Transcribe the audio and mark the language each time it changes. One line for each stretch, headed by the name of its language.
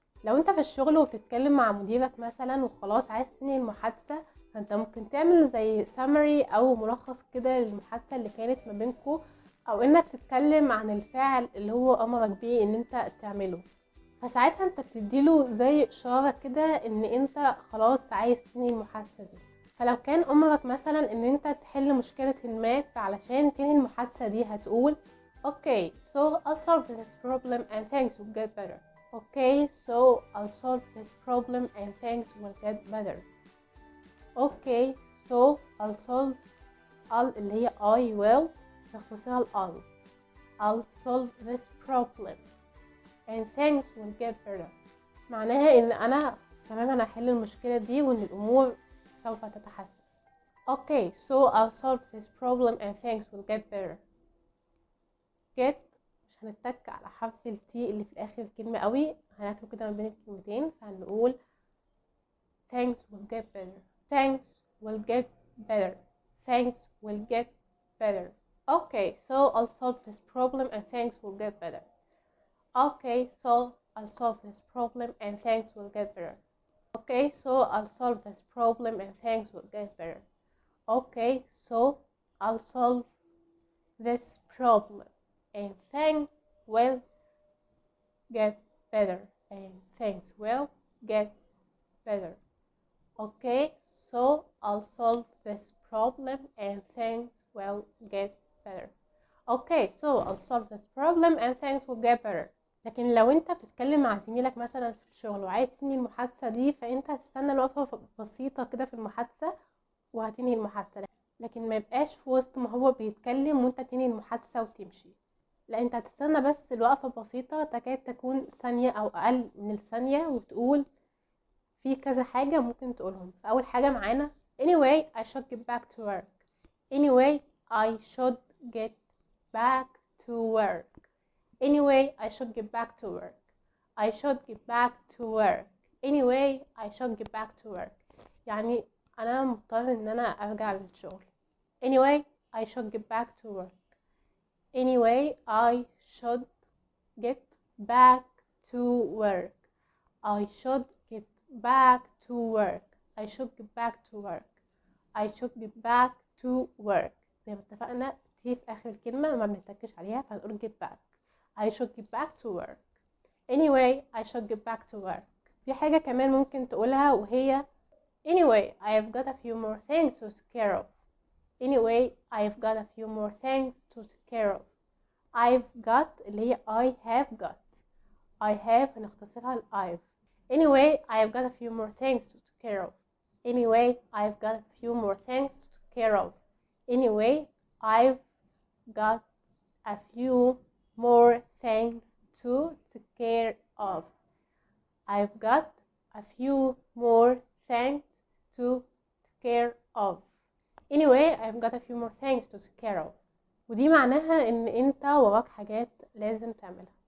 Arabic: لو انت في الشغل وبتتكلم مع مديرك مثلا وخلاص عايز تنهي المحادثة، فانت ممكن تعمل زي summary او ملخص كده للمحادثة اللي كانت ما بينكم، او انك تتكلم عن الفعل اللي هو امرك بيه ان انت تعمله، فساعتها انت بتديله زي اشارة كده ان انت خلاص عايز تنهي المحادثة دي. فلو كان امرك مثلا ان انت تحل مشكلة ما، فعلشان تنهي المحادثة دي هتقول
English: Okay, so I'll solve this problem and things will get better. Okay, so I'll solve this problem and things will get better. Okay, so I'll solve
Arabic: اللي هي
English: I will
Arabic: تختصرها
English: I'll solve this problem and things will get better.
Arabic: معناها ان انا تماما هحل المشكلة دي وان الامور سوف تتحسن.
English: Okay, so I'll solve this problem and things will get better.
Arabic: get مش هنتك على حرف التي اللي في الاخر الكلمة قوي، هناكله كده ما بين الكلمتين، فهنقول
English: things will get better. Things will get better. Things will get better. Okay, so I'll solve this problem and things will get better. Okay, so I'll solve this problem and things will get better. Okay, so I'll solve this problem and things will get better. Okay, so I'll solve this problem and things will get better. And things will get better. Okay, so I'll solve this problem and things will get better. Okay, so I'll solve this problem and things will get better.
Arabic: لكن لو انت بتتكلم مع زميلك مثلا في الشغل وعايز تنهي المحادثة دي، فانت هتستنى الوقفة بسيطة كده في المحادثة وهتنهي المحادثة، لكن ما يبقاش في وسط ما هو بيتكلم وانت تنهي المحادثة وتمشي. لا، انت هتستنى بس الوقفة بسيطة تكاد تكون ثانية او اقل من الثانية، وتقول في كذا حاجة ممكن تقولهم. فاول حاجة معانا
English: anyway I should get back to work. anyway I should get back to work. anyway I should get back to work. I should get back to work. anyway I should get back to work.
Arabic: يعني انا مضطر ان انا ارجع للشغل.
English: anyway I should get back to work. anyway I should get back to work. I should get back to work. I should get back to work. I should get back to work.
Arabic: زي ما اتفقنا تي في اخر الكلمة ما بنتكش عليها، فهنقول get back.
English: I should get back to work. anyway I should get back to work.
Arabic: في حاجة كمان ممكن تقولها وهي
English: anyway I've got a few more things to take care of. anyway I've got a few more things to take care of. I've got
Arabic: اللي هي
English: I have got. I have
Arabic: هنختصرها ل
English: I've. anyway I've got a few more things to take care of. anyway I've got a few more things to take care of. anyway I've got a few more things to take care of. I've got a few more things to take care of. anyway I've got a few more things to take care of.
Arabic: ودي معناها ان انت وراك حاجات لازم تعملها.